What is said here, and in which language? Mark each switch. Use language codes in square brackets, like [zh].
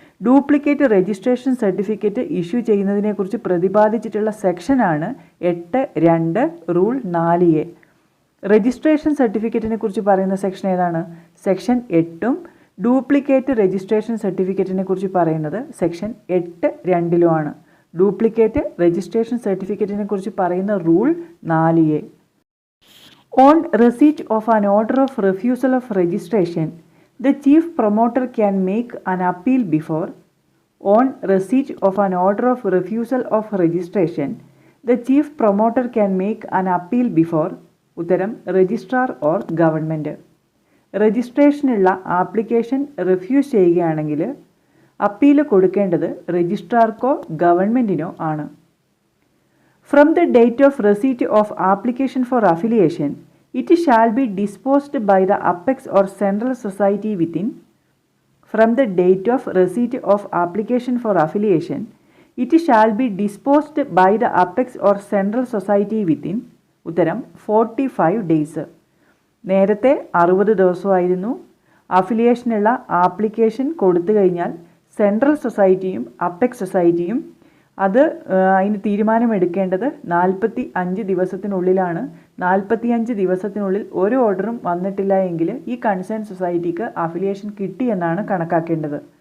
[ml] Duplicate registration certificate issue ചെയ്യുന്നതിനെക്കുറിച്ച് പ്രതിപാദിച്ചിട്ടുള്ള സെക്ഷനാണ് 8(2) rule 4A. Registration സർട്ടിഫിക്കറ്റിനെ കുറിച്ച് പറയുന്ന സെക്ഷൻ ഏതാണ്? സെക്ഷൻ 8-ഉം ഡ്യൂപ്ലിക്കേറ്റ് രജിസ്ട്രേഷൻ സർട്ടിഫിക്കറ്റിനെ കുറിച്ച് പറയുന്നത് സെക്ഷൻ 8(2)ലുമാണ്. ഡ്യൂപ്ലിക്കേറ്റ് രജിസ്ട്രേഷൻ സർട്ടിഫിക്കറ്റിനെ കുറിച്ച് പറയുന്ന rule 4A. [en] On receipt of an order of refusal of registration, the chief promoter can make an appeal before. On receipt of an order of refusal of registration, the chief promoter can make an appeal before. [ml] ഉത്തരം registrar or government. രജിസ്ട്രേഷനുള്ള application refuse ചെയ്യുകയാണെങ്കിൽ appeal കൊടുക്കേണ്ടത് രജിസ്ട്രാർക്കോ ഗവൺമെൻറ്റിനോ ആണ്. [en] From the date of receipt of application for affiliation, it shall be disposed by the apex or central society within. From the date of receipt of application for affiliation, it shall be disposed by the apex or central society within. [ml] ഉത്തരം 45 days. നേരത്തെ 60 ദിവസമായിരുന്നു. അഫിലിയേഷനുള്ള application കൊടുത്തു കഴിഞ്ഞാൽ central സൊസൈറ്റിയും apex സൊസൈറ്റിയും അതിന് തീരുമാനമെടുക്കേണ്ടത് 45 ദിവസത്തിനുള്ളിലാണ്. 45 ദിവസത്തിനുള്ളിൽ ഒരു ഓർഡറും വന്നിട്ടില്ല എങ്കിൽ ഈ കൺസേൺ സൊസൈറ്റിക്ക് അഫിലിയേഷൻ കിട്ടിയെന്നാണ് കണക്കാക്കേണ്ടത്.